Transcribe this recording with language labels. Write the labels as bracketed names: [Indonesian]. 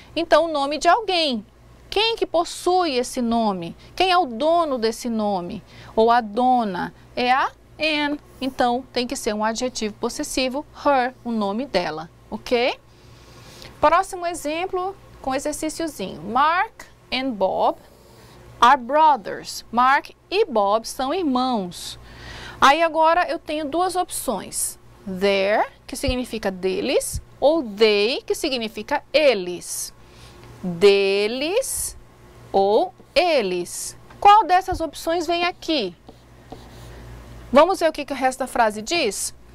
[Portuguese] Então, o nome de alguém. Quem que possui esse nome? Quem é o dono desse nome? Ou a dona? É a Anne. Então, tem que ser um adjetivo possessivo, her, o nome dela, ok? Próximo exemplo com exercíciozinho. [English] Mark and Bob are brothers. [Portuguese] Mark e Bob são irmãos. Aí agora eu tenho duas opções. Their, que significa deles, ou they, que significa eles. Deles ou eles. Qual dessas opções vem aqui? Vamos ver o que o resto da frase diz?